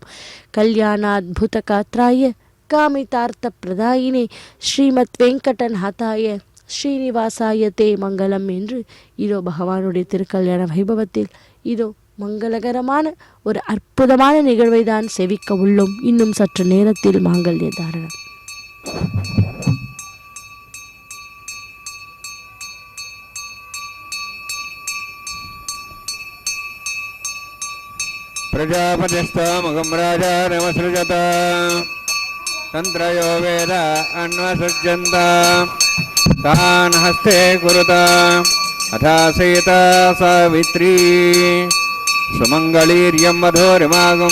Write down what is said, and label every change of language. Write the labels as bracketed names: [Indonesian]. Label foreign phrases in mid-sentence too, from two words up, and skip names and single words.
[Sanskrit] कल्याण अद्भुत गात्राय कामितार्थ प्रदायिने श्रीमत् वेङ्कटनाथाय श्रीनिवासाय ते मङ्गलम् [Tamil] என்று இதோ பகவானுடைய திருக்கல்யாண வைபவத்தில் இதோ மங்களகரமான ஒரு அற்புதமான நிகழ்வை தான் செவிக்க உள்ளோம். இன்னும் சற்று நேரத்தில் மாங்கல்ய தாரணம். [Sanskrit] प्रजापतिस्तमगं राजा नमसृजत तन्त्रयो वेद अन्वसृज्यन्त तान् हस्ते कुरुत अथा सीता सावित्री सुमङ्गलीर्यं वधूरिमागं